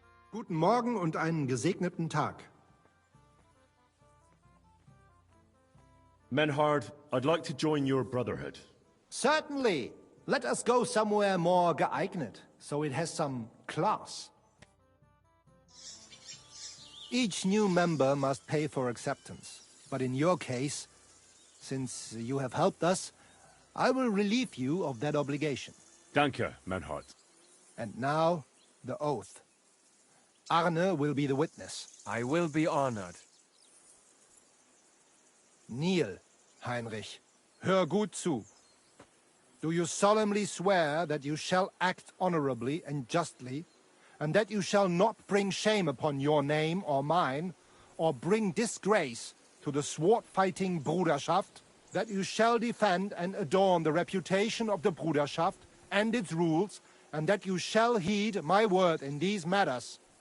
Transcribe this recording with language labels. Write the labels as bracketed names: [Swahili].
[German] Guten Morgen und einen gesegneten Tag. [English] Menhard, I'd like to join your brotherhood. Certainly. Let us go somewhere more geeignet, so it has some class. Each new member must pay for acceptance. But in your case, since you have helped us, I will relieve you of that obligation. [German] Danke, Menhard. [English] And now, the oath. Arne will be the witness. I will be honored. [German] Neil, Heinrich, hör gut zu. [English] Do you solemnly swear that you shall act honorably and justly, and that you shall not bring shame upon your name or mine, or bring disgrace to the sword-fighting Bruderschaft, that you shall defend and adorn the reputation of the Bruderschaft and its rules, and that you shall heed my word in these matters,